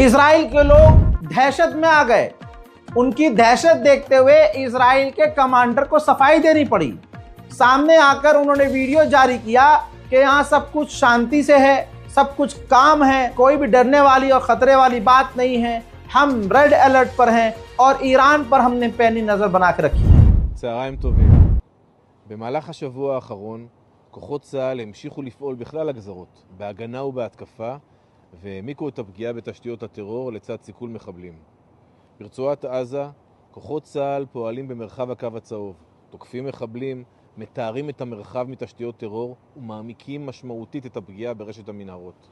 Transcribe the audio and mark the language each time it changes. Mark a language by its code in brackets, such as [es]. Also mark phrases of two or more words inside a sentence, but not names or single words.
[hi] इजराइल के लोग दहशत में आ गए। उनकी दहशत देखते हुए इजराइल के कमांडर को सफाई देनी पड़ी। सामने आकर उन्होंने वीडियो जारी किया कि यहाँ सब कुछ शांति से है, सब कुछ काम है, कोई भी डरने वाली और खतरे वाली बात नहीं है, हम रेड अलर्ट पर हैं और ईरान पर हमने पैनी नजर बना के रखी है। [he] צהריים טובים. במהלך השבוע האחרון כוחות צה"ל המשיכו לפעול בכלל הגזרות, בהגנה ובהתקפה, והעמיקו את הפגיעה בתשתיות הטרור לצד סיכול מחבלים. ברצועת עזה, כוחות צה"ל פועלים במרחב הקו הצהוב, תוקפים מחבלים, מתארים את המרחב מתשתיות טרור ומעמיקים משמעותית את הפגיעה ברשת המנהרות.